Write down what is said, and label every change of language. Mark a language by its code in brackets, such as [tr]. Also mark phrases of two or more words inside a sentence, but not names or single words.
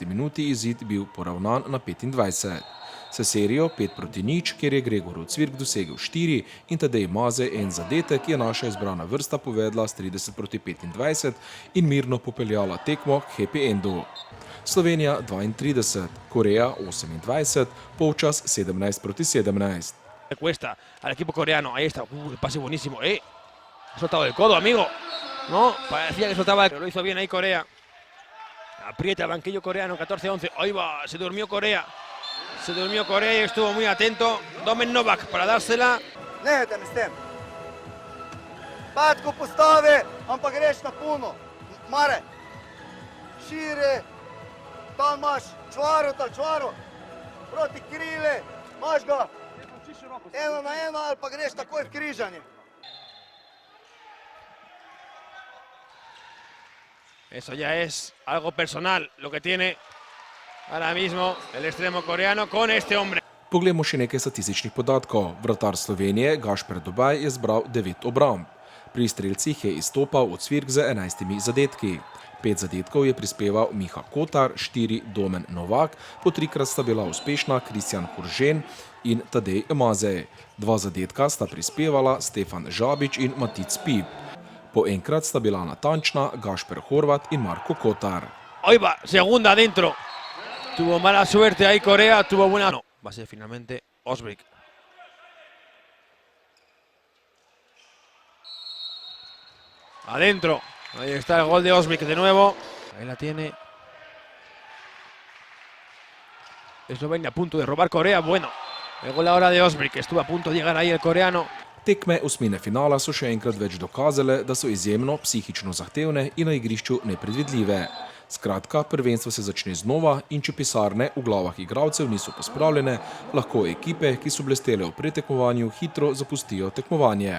[sl] minuti izid bil poravnan na 25. S serijo 5-0, kjer je Gregor Cvirk dosegel 4 in Tadej Maze en zadetek, je naša izbrana vrsta povedla s 30-25 in mirno popeljala tekmo k [en] happy endu. [sl] Slovenija 32, Koreja 28, polčas 17-17. [es] Le cuesta al equipo coreano, ahí está, el pase buenísimo, ha soltado el codo, amigo. No, parecía que soltaba, pero lo hizo bien ahí Corea. Aprieta el banquillo coreano, 14-11. Ahí va, se durmió Corea. Se durmió Corea y estuvo muy atento Domen Novak para dársela. [sl] Nehajte mi s tem. Patko postavi, ampak greš na puno. Mare, širi, tam imaš čvaro, proti krile, imaš ga 1 na 1 ali pa greš takoj v križanje. [es] Eso ya es algo personal, lo que tiene ahora mismo el extremo coreano con este hombre. [sl] Poglejmo še nekaj statističnih podatkov. Vratar Slovenije Gašper Dobaj je zbral 9 obramb. Pri strelcih je izstopal od Cvirk z 11 zadetki. 5 zadetkov je prispeval Miha Kotar, 4 Domen Novak, po 3krat sta bila uspešna Kristjan Horžen in Tadej Maze. 2 zadetka sta prispevala Stefan Žabič in Matic Pip. Po enkrat sta bila natančna Gašper Horvat in Marko Kotar. [es] Ahí va, segunda adentro. Tuvo mala suerte ahí Corea, tuvo buena... No, va a ser finalmente Osbrick. Adentro. Ahí está el gol de Osbrick de nuevo. Ahí la tiene. Eslovenia a punto de robar Corea. Bueno, el gol ahora de Osbrick. Estuvo a punto de llegar ahí el coreano. [sl] Tekme osmine finala so še enkrat več dokazale, da so izjemno psihično zahtevne in na igrišču nepredvidljive. Skratka, prvenstvo se začne znova in če pisarne v glavah igralcev niso pospravljene, lahko ekipe, ki so blestele v pretekmovanju, hitro zapustijo tekmovanje.